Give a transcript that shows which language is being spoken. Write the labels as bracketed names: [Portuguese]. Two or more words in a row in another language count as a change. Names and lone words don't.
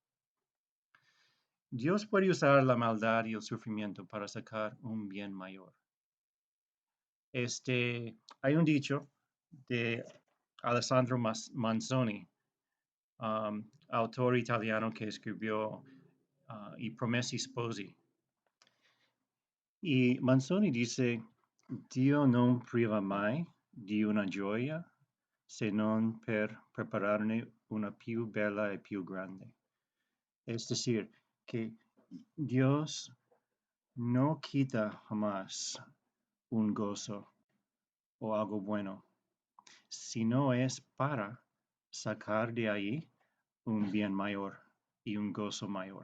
[Spanish] Dios puede usar la maldad y el sufrimiento para sacar un bien mayor. Hay un dicho de Alessandro Manzoni, autor italiano que escribió I Promessi Sposi. [Italian] Y Manzoni dice, Dio non priva mai di una gioia se non per prepararne una più bella e più grande. [Spanish] Es decir, que Dios no quita jamás un gozo o algo bueno, sino es para sacar de ahí un bien mayor y un gozo mayor.